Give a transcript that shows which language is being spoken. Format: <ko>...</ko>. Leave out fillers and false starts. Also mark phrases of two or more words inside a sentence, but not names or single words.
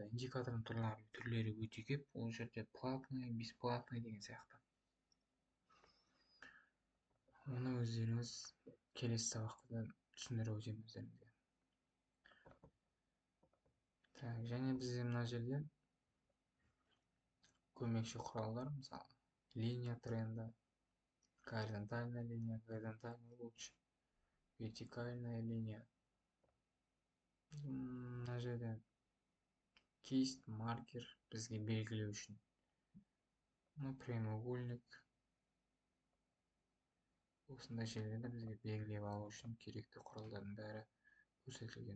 <kk>Индикатордың түрлері өте көп. Ол жерде</kk> <ru>платный, бесплатный</ru> <kk>деген сияқты. Оны өздеріңіз келесі сабақта түсіндіріп өтемін өздеріңізге. Так, және бізде мына жерде көмекші құралдар, мысалы</kk> <ru>линия тренда, горизонтальная линия, горизонтальный луч, вертикальная линия.</ru> <kk>Мына жерде</kk> <ru>кисть, маркер</ru> <kk>бізге белгілеу үшін. Прямоугольник. Осындай жерлерді бізге белгілеп алу үшін керекті құралдардың бәрі көрсетілген.</kk>